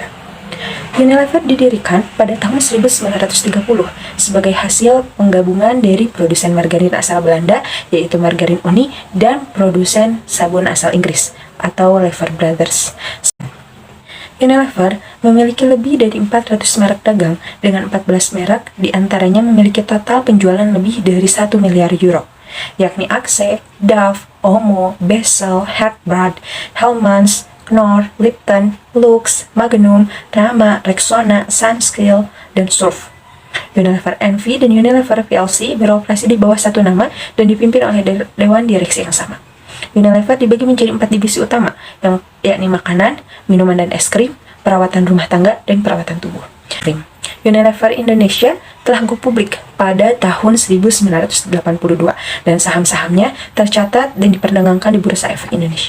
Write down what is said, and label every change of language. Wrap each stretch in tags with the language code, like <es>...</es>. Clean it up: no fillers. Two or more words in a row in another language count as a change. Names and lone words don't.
<id>Unilever didirikan pada tahun 1930 sebagai hasil penggabungan dari produsen margarin asal Belanda yaitu Margarin Unie dan produsen sabun asal Inggris atau Lever Brothers. Unilever memiliki lebih dari 400 merek dagang dengan 14 merek diantaranya memiliki total penjualan lebih dari 1 miliar euro, yakni Axe, Dove, Omo, Bessel, Hartbrad, Hellmann's, Knorr, Lipton, Lux, Magnum, Rama, Rexona, Sunsilk, dan Surf. Unilever NV dan Unilever PLC beroperasi di bawah satu nama dan dipimpin oleh dewan direksi yang sama. Unilever dibagi menjadi 4 divisi utama, yakni makanan, minuman dan es krim, perawatan rumah tangga, dan perawatan tubuh. Unilever Indonesia telah go publik pada tahun 1982 dan saham-sahamnya tercatat dan diperdagangkan di Bursa Efek Indonesia.</id>